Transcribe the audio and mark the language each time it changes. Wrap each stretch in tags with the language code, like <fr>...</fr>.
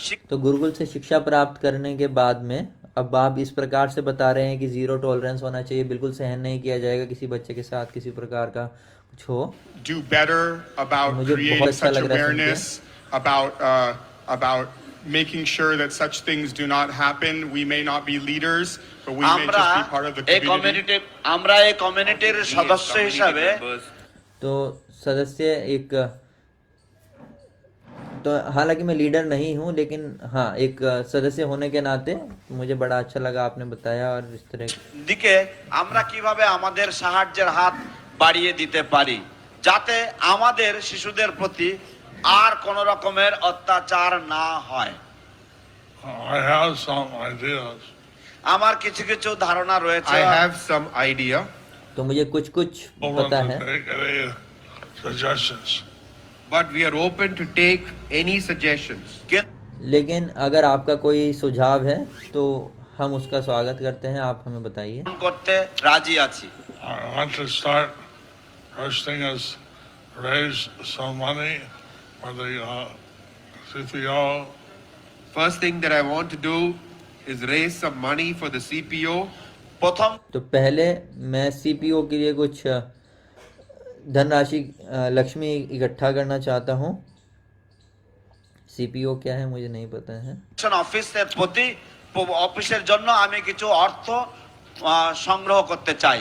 <hi>तो गुरुकुल से शिक्षा प्राप्त करने के बाद में अब आप इस प्रकार से बता रहे हैं कि जीरो टॉलरेंस होना चाहिए, बिल्कुल सहन नहीं किया जाएगा किसी बच्चे के साथ किसी प्रकार का कुछ हो।</hi> <en>Do better about creating such awareness about making sure that such things do not happen. We may not be leaders, but we may just be part of the community.</en> <bn>আমরা এই কমিউনিটির সদস্য হিসাবে,</bn> <hi>तो सदस्य एक, तो हालांकि मैं लीडर नहीं हूं लेकिन हाँ एक सदस्य होने के नाते मुझे बड़ा अच्छा लगा आपने बताया। और इस तरह</hi> <bn>দিকে আমরা কিভাবে আমাদের সাহায্যের হাত বাড়িয়ে দিতে পারি যাতে আমাদের শিশুদের প্রতি আর কোন রকমের অত্যাচার না হয়।</bn> <en>I have some ideas.</en> <bn>আমার কিছু কিছু ধারণা রয়েছে।</bn> <en>I have some idea.</en> <hi>तो मुझे कुछ पता है,</hi> <en>Suggestions. But we are open to take any suggestions.</en> <hi>लेकिन अगर आपका कोई सुझाव है तो हम उसका स्वागत करते हैं, आप हमें बताइए।</hi> <bn>করতে রাজি আছি।</bn> <en>I want to start. First thing is raise some money for the CPO. First thing that I want to do is raise some money for the CPO.</en> <bn>প্রথম</bn> <hi>तो पहले मैं सीपीओ के लिए कुछ धनराशि लक्ष्मी इकट्ठा करना चाहता हूँ। सीपीओ क्या है मुझे नहीं पता है।</hi> <bn>অফিসের প্রতি অফিসের জন্য আমি কিছু অর্থ সংগ্রহ করতে চাই।</bn>